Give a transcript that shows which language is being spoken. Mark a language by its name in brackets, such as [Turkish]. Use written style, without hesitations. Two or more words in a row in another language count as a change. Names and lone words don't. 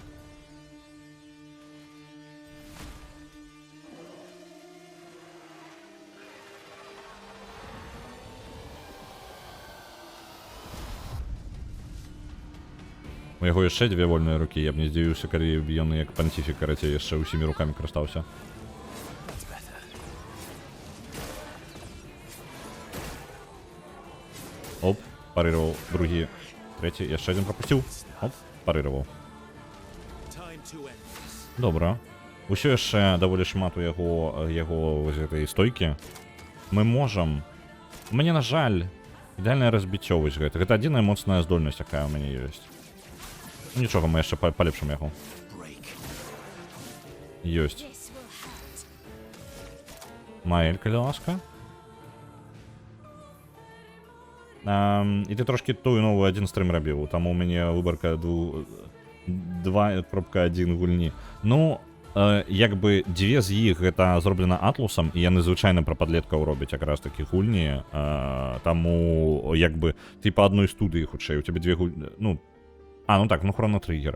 [Belarusian] У яго яшчэ дзве вольныя рукі, я б не здзівіўся, калі ён як панціфік, карацей, яшчэ ўсімі рукамі карыстаўся. [English] That's better. [Belarusian] Оп, парыраваў, другі, трэці, яшчэ адзін прапусціў. Оп, парыраваў. [English] Time to end this. [Belarusian] Добра. Усё яшчэ даволі шмат у яго вось гэтай стойкі. Мы можам... Мне, на жаль, ідэальнае разбіццё вось гэта. Гэта адзіная моцная здольнасць, якая ў мяне ёсць. Нічога, мы яшчэ палепшым яго. Break. Ёсць. [English] This will hurt. [Belarusian] Маэль, калі ласка. І ты трошкі тую новую адзін стрым рабіў. Там у мяне выбарка 2.1 гульні. Ну, якби дзве з іх гэта зроблена Атлусам, і яны звычайна пра падлеткаў робяць якраз такі гульні, таму якби ты па адной студыі хутчэй, у цябе дзве гульні, ну так, Chrono Trigger.